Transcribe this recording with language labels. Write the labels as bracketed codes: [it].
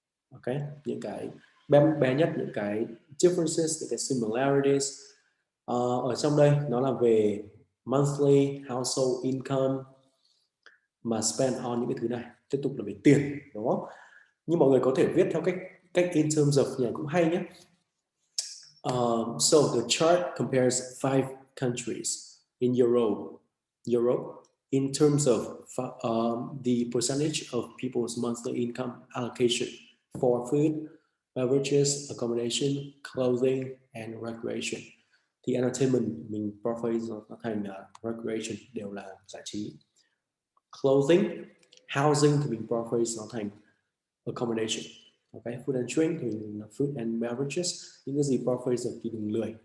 [vi] Ok, những cái bé nhất, những cái differences, những cái similarities. Ở trong đây nó là về monthly household income mà spend on những cái thứ này, tiếp tục là về tiền, đúng không? Nhưng mọi người có thể viết theo cách in terms of nhà cũng hay nhé. [en] So the chart compares 5 countries in Europe in terms of the percentage of people's monthly income allocation for food, beverages, accommodation, clothing and recreation. [vi] Thì entertainment mình paraphrase nó thành recreation, đều là giải trí. Clothing, housing thì mình paraphrase nó thành accommodation. Okay, food and drink thì mình là food and beverages, những cái gì paraphrase thì đừng lười.